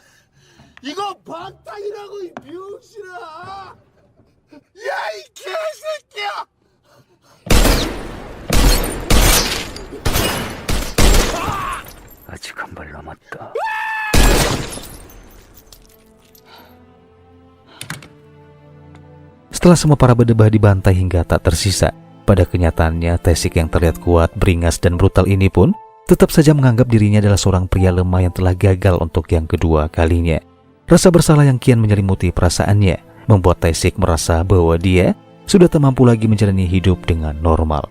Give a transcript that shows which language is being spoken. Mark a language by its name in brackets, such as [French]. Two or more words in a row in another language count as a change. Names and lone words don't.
[Korean] 이거 방탄이라고, 이 병신아! 야, 이 개새끼야! 아직 한 발 남았다. [Indonesian] Setelah semua para bedebah dibantai hingga tak tersisa, pada kenyataannya Taesik yang terlihat kuat, beringas, dan brutal ini pun tetap saja menganggap dirinya adalah seorang pria lemah yang telah gagal untuk yang kedua kalinya. Rasa bersalah yang kian menyelimuti perasaannya membuat Taesik merasa bahwa dia sudah tak mampu lagi menjalani hidup dengan normal.